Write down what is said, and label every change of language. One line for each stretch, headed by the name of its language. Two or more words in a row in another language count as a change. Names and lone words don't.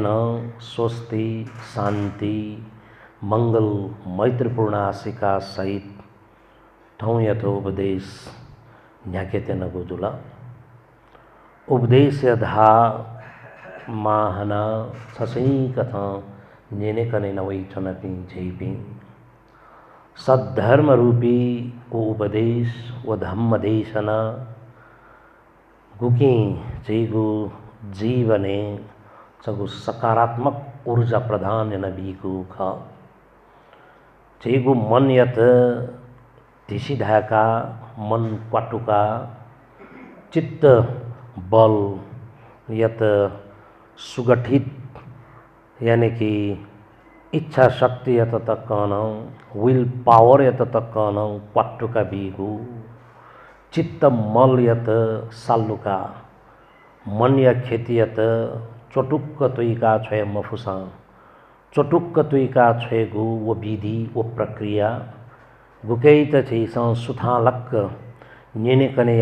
Newari: स्वस्ति शांति मंगल मैत्रीपूर्ण आशिका सहित ठौँ यथोपदेश न्याकेतेन गुजुला उपदेश धा माहना छसई कथा नेने कने नवई चनपी झेपी सद्धर्म रूपी वो उपदेश व धम्म देशना गुकी चेगु जीवने चगु सकारात्मक ऊर्जा प्रदान नबीगु ख चेगु मन यत धिसिधाका मन क्वाटुका चित्त बल यत सुगठित यानी कि इच्छा शक्ति यत तकन
English: will power
Newari: यत तकन क्वाटुका बीगु चित्त मल यत सालुका मन या खेती यत चटुक्क तुइका छय मफुसा चटुक्क तुइका छयगु वो विधि वो प्रक्रिया गुकैत छैसा सुथालक्क नेने